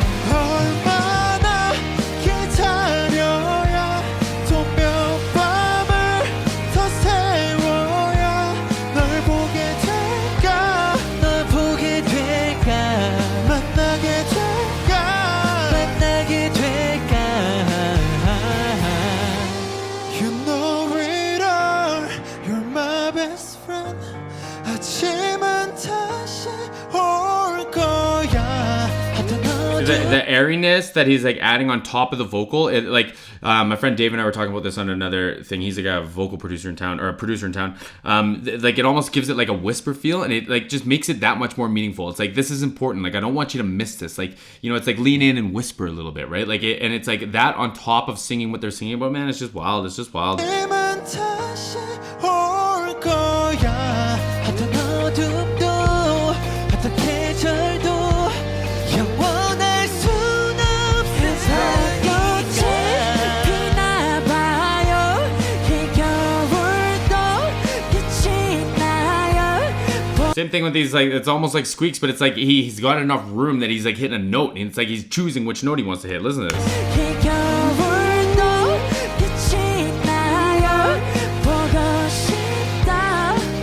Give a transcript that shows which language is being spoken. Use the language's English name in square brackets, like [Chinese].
[Korean] 얼마나 기다려야 또 몇 밤을 더 세워야 널 보게 될까 널 보게 될까 만나게 될까 만나게 될까 [English] You know it all You're my best friend [Korean] 아침은 다시 올 거야 하던 [English] The airiness that he's like adding on top of the vocal, it like my friend Dave and I were talking about this on another thing. He's like a vocal producer in town, or a producer in town. Like it almost gives it like a whisper feel, and it like just makes it that much more meaningful. It's like, this is important. Like I don't want you to miss this. Like, you know, it's like lean in and whisper a little bit, right? Like and it's like that on top of singing what they're singing about. Man, it's just wild. It's just wild. [Korean] 아침은 다시 올 거야 하던 어둠도 하던 계절도 영원할 순 없는 꽃이 피나 봐요 이 겨울도 끝이 나요 [English] Same thing with these, like it's almost like squeaks, but it's like he's got enough room that he's like hitting a note, and it's like he's choosing which note he wants to hit. Listen to this. [Korean] 이 겨울도 끝이 나요 보고 싶다